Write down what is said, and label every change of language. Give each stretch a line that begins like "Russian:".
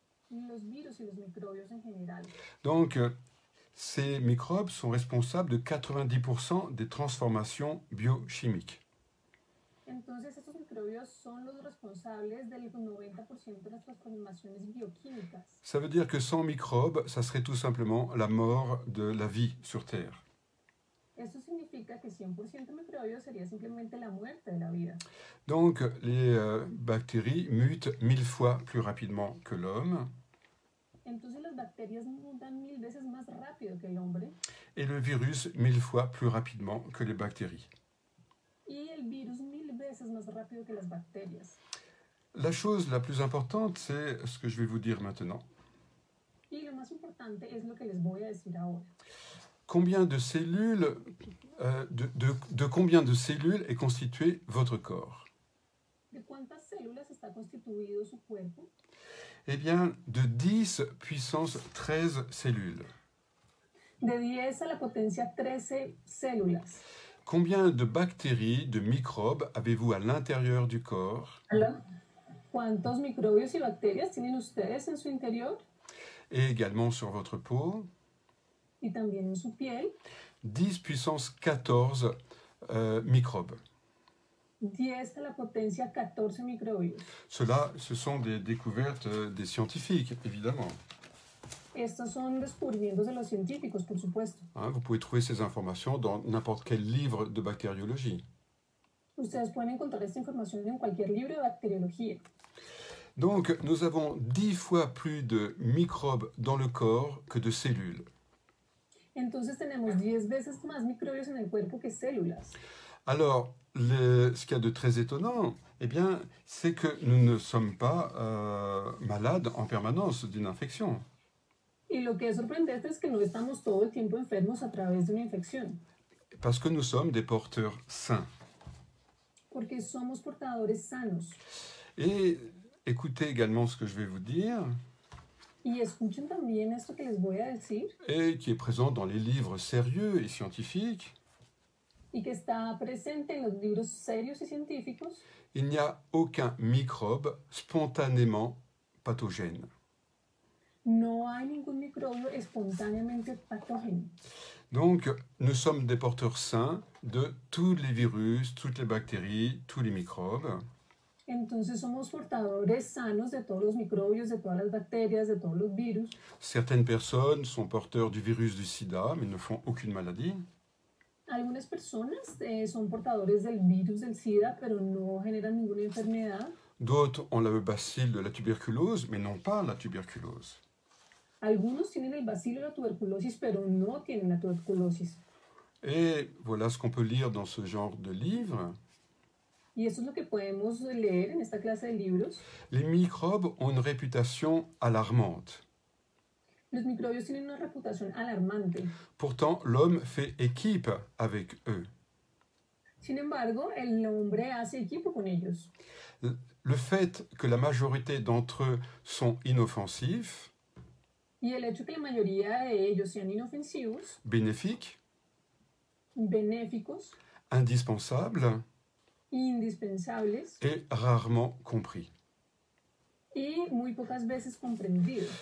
Spanish: Los virus y los microbios en general.
French: Donc, ces microbes sont responsables de 90% des transformations biochimiques.
Spanish: Entonces estos microbios son los responsables del 90% de las transformaciones bioquímicas.
French: Ça veut dire que sans microbes, ça serait tout simplement la mort de la vie sur Terre.
Spanish: Esto significa que 100% microbios sería simplemente la muerte de la vida.
French: Donc, les bactéries mutent 1000 fois plus rapidement que l'homme.
Spanish: Entonces las bacterias mutan 1000 veces más rápido que el hombre
French: et le virus 1000 fois plus rapidement que les bactéries.
Spanish: y el virus 1000 veces más rápido que las bacterias.
French: La chose la plus importante, c'est ce que je vais vous dire maintenant.
Spanish: Y lo más importante es lo que les voy a decir ahora.
French: Combien de cellules, de combien de cellules est constitué votre corps?
Spanish: ¿De cuántas células está constituido su cuerpo?
French: Eh bien, de 10 puissance 13 cellules.
Spanish: De 10 a la potencia 13 células.
French: Combien de bactéries, de microbes avez-vous à l'intérieur du corps?
Spanish: ¿Cuántos microbios y bacterias tienen ustedes en su interior
French: Et également sur votre peau?
Spanish: y también en su piel?
French: 10 puissance 14 microbes.
Spanish: 10 a la potencia 14 microbios.
French: Cela, ce sont des découvertes des scientifiques, évidemment.
Spanish: Estos son descubrimientos de los científicos, por supuesto.
French: Hein, vous pouvez trouver ces informations dans n'importe quel livre de bactériologie.
Spanish: Ustedes pueden encontrar esta información en cualquier libro de bacteriología.
French: Donc, nous avons 10 fois plus de microbes dans le corps que de cellules.
Spanish: Entonces tenemos 10 veces más microbios en el cuerpo que células.
French: Alors, ce qu'il y a de très étonnant, eh bien, c'est que nous ne sommes pas malades en permanence d'une infection.
Spanish: Y lo que es sorprendente es que no estamos todo el tiempo enfermos a través de una infección,
French: Parce que nous sommes des porteurs sains.
Spanish: porque somos portadores sanos.
French: Et écoutez également ce que je vais vous dire,
Spanish: Y escuchen también esto que les voy a decir
French: et qui est présent dans les livres sérieux et scientifiques.
Spanish: y que está presente en los libros serios y científicos.
French: Il n'y a aucun microbe spontanément pathogène.
Spanish: No hay ningún microbio espontáneamente patógeno.
French: Donc, nous sommes des porteurs sains de tous les virus, toutes les bactéries, tous les microbes.
Spanish: Entonces somos portadores sanos de todos los microbios, de todas las bacterias, de todos los virus.
French: Certaines personnes sont porteurs du virus du sida, mais ne font aucune maladie.
Spanish: Algunas personas son portadores del virus del SIDA, pero no generan ninguna enfermedad.
French: D'autres ont le bacille de la tuberculose, mais n'ont pas la tuberculose.
Spanish: Algunos tienen el bacilo de la tuberculosis, pero no tienen la tuberculosis.
French: Et voilà ce qu'on peut lire dans ce genre de livre.
Spanish: Y eso es lo que podemos leer en esta clase de libros.
French: Les microbes ont une réputation alarmante.
Spanish: Los microbios tienen una reputación alarmante.
French: Pourtant, l'homme fait équipe avec eux.
Spanish: Sin embargo, el hombre hace equipo con ellos.
French: Le fait que la majorité d'entre eux sont inoffensifs,
Spanish: Y el hecho que la mayoría de ellos sean inofensivos,
French: bénéfiques,
Spanish: benéficos,
French: indispensables
Spanish: indispensables
French: et rarement compris.
Spanish: y muy pocas veces comprendidos.